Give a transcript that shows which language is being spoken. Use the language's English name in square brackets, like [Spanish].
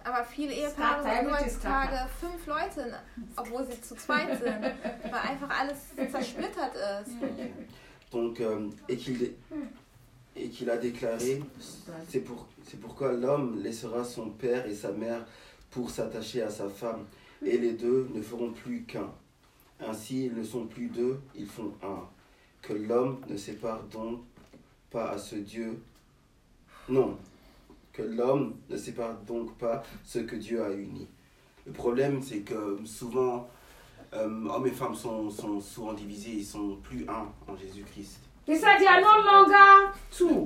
[German] Aber viele Ehepaare sind heutzutage fünf Leute, obwohl sie zu zweit sind, weil einfach alles zersplittert ist. [French] Donc, et qu'il a déclaré, c'est pourquoi l'homme laissera son père et sa mère pour s'attacher à sa femme, et les deux ne feront plus qu'un. Ainsi, ils ne sont plus deux, ils font un. Que l'homme ne sépare donc pas à ce Dieu. Non, que l'homme ne sépare donc pas ce que Dieu a uni. Le problème, c'est que souvent, hommes et femmes sont souvent divisés, ils sont plus un en Jésus-Christ. [English] He said they are no longer two,